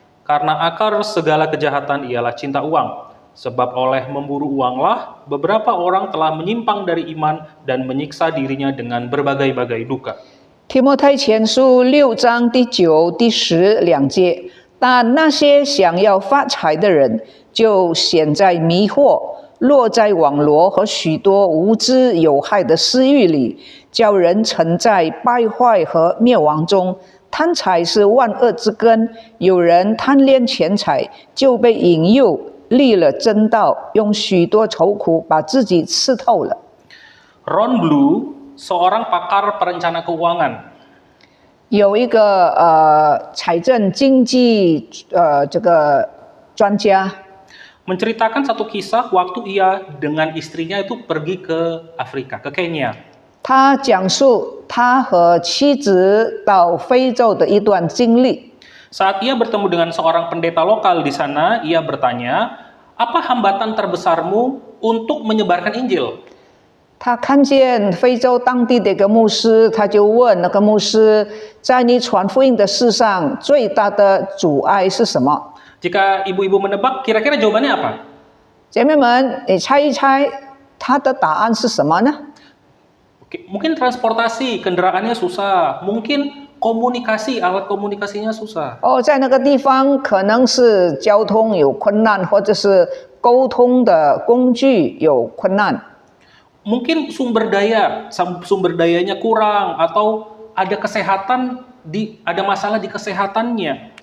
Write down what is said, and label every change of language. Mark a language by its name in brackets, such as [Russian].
[Indonesian] Karena akar segala kejahatan ialah cinta uang. Sebab oleh memburu uanglah, beberapa orang telah menyimpang dari iman dan menyiksa dirinya dengan berbagai-bagai duka. [Chinese] 提摩太前书6章第9、第10两节，但那些想要发财的人，就陷在迷惑，落在网罗和许多无知有害的私欲里，叫人沉在败坏和灭亡中。贪财是万恶之根，有人贪恋钱财，就被引诱离了真道，用许多愁苦把自己刺透了。 [Indonesian] Ron Blue, seorang pakar perencana keuangan, [Chinese] 有一个财政经济这个专家， [Indonesian] menceritakan satu kisah waktu ia dengan istrinya itu pergi ke Afrika, ke Kenya. [Chinese] 他讲述他和妻子到非洲的一段经历。 [Indonesian] Saat ia bertemu dengan seorang pendeta lokal di sana, ia bertanya, apa hambatan terbesarmu untuk menyebarkan Injil? [Chinese] 他看见非洲当地的一个牧师，他就问那个牧师，在你传福音的事上最大的阻碍是什么？ [Indonesian] Jika ibu-ibu menebak, kira-kira jawabannya apa? [Chinese] 姐妹们，你猜一猜他的答案是什么呢？ [Indonesian] Oke, mungkin transportasi, kendaraannya susah. Mungkin komunikasi, alat komunikasinya susah. [Chinese] 哦，在那个地方可能是交通有困难，或者是沟通的工具有困难。 [Indonesian] Mungkin sumber dayanya kurang, atau ada ada masalah di kesehatannya.